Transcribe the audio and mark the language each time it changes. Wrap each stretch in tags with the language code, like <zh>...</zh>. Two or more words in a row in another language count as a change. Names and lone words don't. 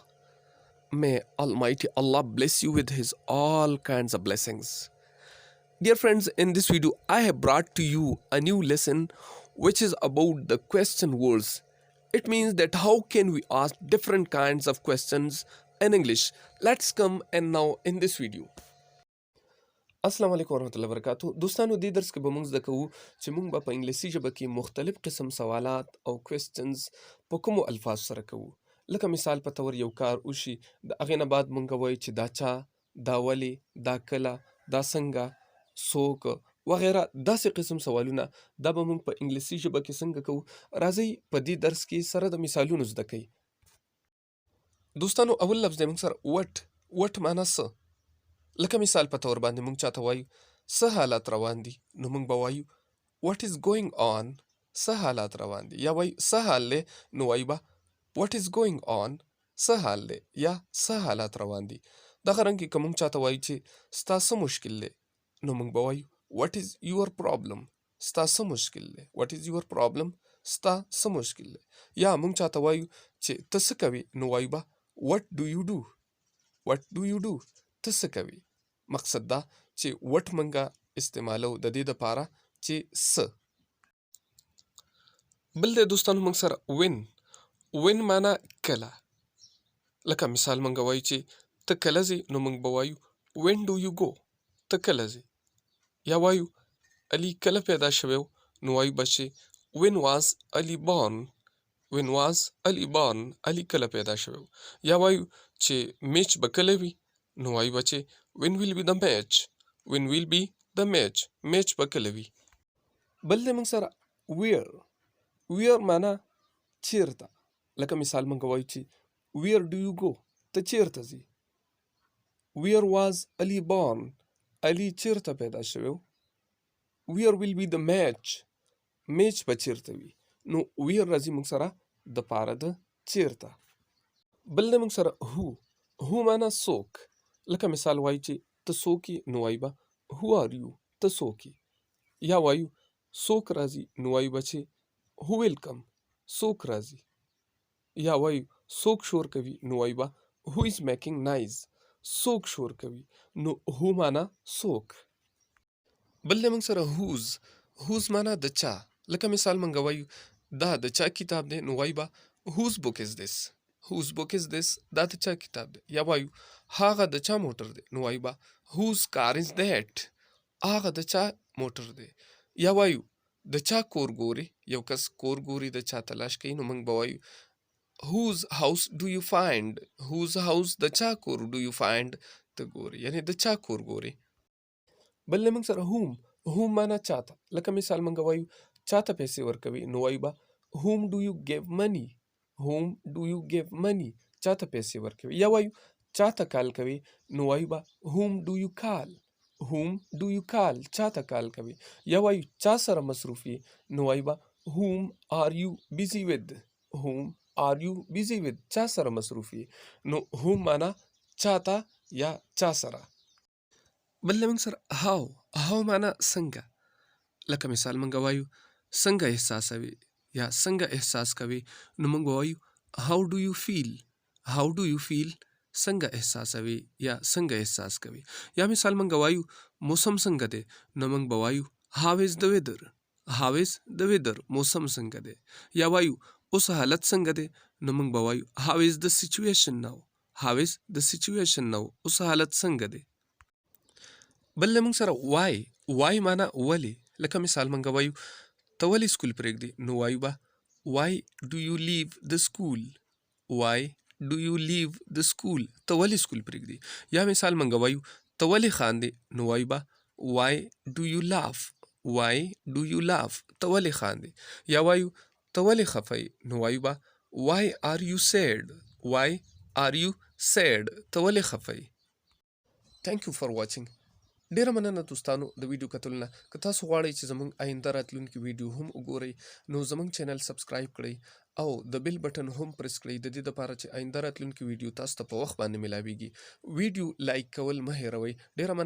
<en>May Almighty Allah bless you with His all kinds of blessings. Dear friends, in this video, I have brought to you a new lesson which is about the question words. It means that how can we ask different kinds of questions in English. Let's come and now in this video.</en> <ps>السلام علیکم ورحمۃ اللہ وبرکاتہ دوستانو دې درس کې به موږ زده کوو چې موږ به په انګلیسي ژبه کې مختلف قسم سوالات او کوېسچنز په کومو الفاظ سره کوو. لکه مثال په تور یو کار وشي د هغې نه بعد موږ وایو چې دا چا، دا ولې، دا کله، دا څنګه، څوک وغیره داسې قسم سوالونه دا به موږ په انګلیسي ژبه کې څنګه کوو. راځئ په دې درس کې سره د مثالونو زده کوي. دوستانو اول لفظ دی موږ سره وټ معنا څه. لکه مثال په تور باندې موږ چاته وایو څه حالات روان دي نو موږ به وایو</ps> <en>what is going on،</en> <ps>څه حالات روان دي، یا وایو څه حال دی نو وایو به</ps> <en>what is going on،</en> <ps>څه حال دی یا څه حالات روان دي. دغه رنګې که موږ چاته وایو چې ستا څه مشکل دی نو موږ به وایو</ps> <en>what is your problem،</en> <ps>ستا څه مشکل دی،</ps> <en>what is your problem،</en> <ps>ستا څه مشکل دی. یا موږ چاته وایو چې ته څه کوې نو وایو به</ps> <en>what do you do، what do you do،</en> <ps>ته څه کوې. مقصد دا چې وټ منګه استعمالو د دې دپاره چې څه. بل دی دوستانو موږ سره وین معنا کله. لکه مثال موږ وایو چې ته کله ځې نو موږ به وایو</ps> <en>when do you go,</en> <ps>ته کله ځې. یا وایو علي کله پیدا شوی نو وایو به چې</ps> <en>when was Ali born, when was Ali born,</en> <ps>علي کله پیدا شوی. یا وایو چې میچ به کله وي نو وایو به چې</ps> <en>when will be the match، when will be the match،</en> <ps>میچ به کله وي. بل دی موږ سره ویر معنا چیرته. لکه مثال موږ وایو چې</ps> <en>where do you go،</en> <ps>ته چیرته ځې.</ps> <en>where was Ali born،</en> <ps>علي چیرته پیدا شوی.</ps> <en>where will be the match،</en> <ps>میچ به چیرته وي. نو ویر راځي موږ سره د پاره د چیرته. بل دی موږ سره هو معنا څوک. لکه مثال وایو چې ته څوک یې نو وایو به</ps> <en>who are you،</en> <ps>ته څوک یې. یا وایو څوک راځي نو وایو به چې</ps> <en>who will come،</en> <ps>څوک راځي. یا وایو څوک شور کوي نو وایو به</ps> <en>who is making noise،</en> <ps>څوک شور کوي. نو who معنا څوک. بل دی موږ سره whose معنا د چا. لکه مثال موږ وایو دا د چا کتاب دی نو وایو به</ps> <en>whose book is this، whose book is this،</en> <ps>دا د چا کتاب دی. یا وایو هغه د چا موټر دی نو وایو به</ps> <en>whose car is that،</en> <ps>هغه د چا موټر دی. یا وایو د چا کور ګوري، یو کس کور ګوري د چا تلاش کوي نو موږ به وایو</ps> <en>whose house do you find، whose house</en> <ps>د چا کور</ps> <en>do you find،</en> <ps>ته ګوري یعنی د چا کور ګوري. بل موږ سره whom معنا چاته. لکه مثال موږ وایو چاته پیسې ورکوي نو وایو به</ps> <en>whom do you give money، whom do you give money،</en> <ps>چاته پیسې ورکوي. یا وایو چاته کال کوي نو وایو به</ps> <en>whom do you call، whom do you call،</en> <ps>چاته کال کوي. یا وایو چا سره مصروف یې نو وایو به</ps> <en>whom are you busy with، whom are you busy with،</en> <ps>چا سره مصروف یې. نو whom معنا چاته یا چا سره. بل موږ سره هاو معنا څنګه. لکه مثال موږ وایو څنګه احساسوي یا څنګه احساس کوي نو موږ وایو</ps> <en>how do you feel، how do you feel،</en> <ps>څنګه احساسوي یا څنګه احساس کوي. یا مثال موږ وایو موسم څنګه دی نو موږ به وایو</ps> <en>how is the weather، how is the weather،</en> <ps>موسم څنګه دی. یا وایو اوس حالت څنګه دی نو موږ به وایو</ps> <en>how is the situation now، how is the situation now،</en> <ps>اوس حالت څنګه دی. بل موږ سره وای معنا ولې. لکه مثال موږ وایو ته ولې سکول پرېږدي نو وایو به</ps> <en>why do you leave the school، why do you leave the school،</en> <ps>ته ولې سکول پرېږدي. یا مثال موږ وایو ته ولې خاندې نو وایو به</ps> <en>why do you laugh، why do you laugh،</en> <ps>ته ولې خاندې. یا وایو ته ولې خفه یې نو وایو به</ps> <en>why are you sad، why are you sad،</en> <ps>ته ولې خفه یې.</ps> <en>Thank you for watching.</en> <ps>ډیره مننه دوستانو د ویډیو کتلو نه. که تاسو غواړئ چې زموږ آینده راتلونکي ویډیو هم وګورئ نو زموږ چینل سبسکرایب کړئ او د بیل بټن هم پرس کړئ د دې دپاره چې آینده راتلونکي ویډیو تاسو ته په وخت باندې ملاویږي. ویډیو لایک کول مه هیروئ. ډیره مننه.</ps>